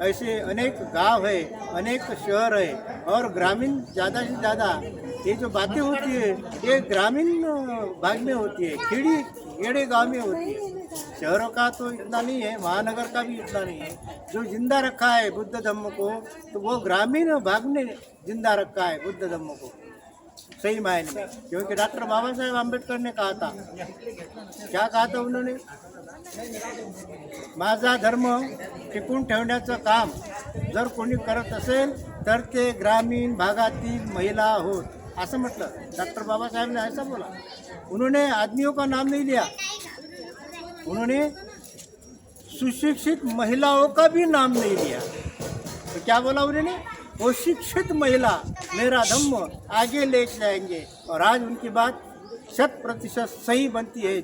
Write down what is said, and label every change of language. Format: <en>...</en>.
<hi>ऐसे अनेक गांव है, अनेक शहर है, और ग्रामीण ज़्यादा से ज़्यादा ये जो बातें होती है ये ग्रामीण भाग में होती है, खेड़े गांव में होती है। शहरों का तो इतना नहीं है, महानगर का भी इतना नहीं है। जो जिंदा रखा है बुद्ध धम्म को, तो वो ग्रामीण भाग में जिंदा रखा है बुद्ध धम्म को सही मायने में। क्योंकि डॉक्टर बाबा साहेब आंबेडकर ने कहा था, क्या कहा था उन्होंने,</hi> <mr>माझा धर्म टिकून ठेवण्याचं काम जर कोणी करत असेल तर ते ग्रामीण भागातील महिला होत, असं म्हटलं डॉक्टर बाबा साहेब</mr> <hi>ने, ऐसा बोला। उन्होंने आदमियों का नाम नहीं लिया, उन्होंने सुशिक्षित महिलाओं का भी नाम नहीं लिया। तो क्या बोला उन्होंने, वो शिक्षित महिला मेरा धम्म आगे ले जाएंगे। और आज उनकी बात 100% सही बनती है।</hi>